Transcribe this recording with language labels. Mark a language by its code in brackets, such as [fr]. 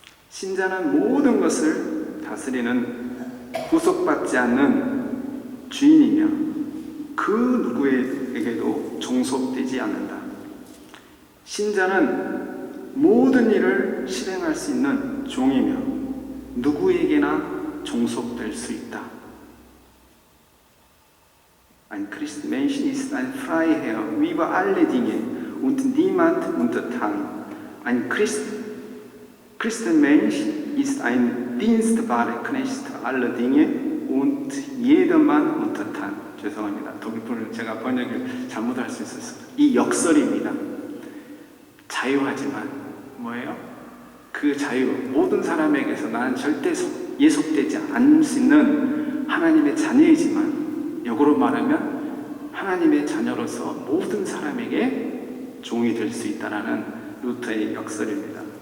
[ko] 신자는 모든 것을 다스리는 구속받지 않는 주인이며 그 누구에게도 종속되지 않는다. 신자는 모든 일을 실행할 수 있는 종이며 누구에게나 종속될 수 있다. [de] Ein Mensch ist ein Freiherr über alle Dinge und niemand untertan. Ein Christenmensch ist ein dienstbarer Knecht aller Dinge und jedermann untertan. [ko] 죄송합니다. 독일어를 제가 번역을 잘못할 수 있었어요. 이 역설입니다. 자유하지만 뭐예요? 그 자유, 모든 사람에게서 나는 절대 예속되지 않을 수 있는 하나님의 자녀이지만 역으로 말하면 하나님의 자녀로서 모든 사람에게 종이 될 수 있다는 루터의 역설입니다.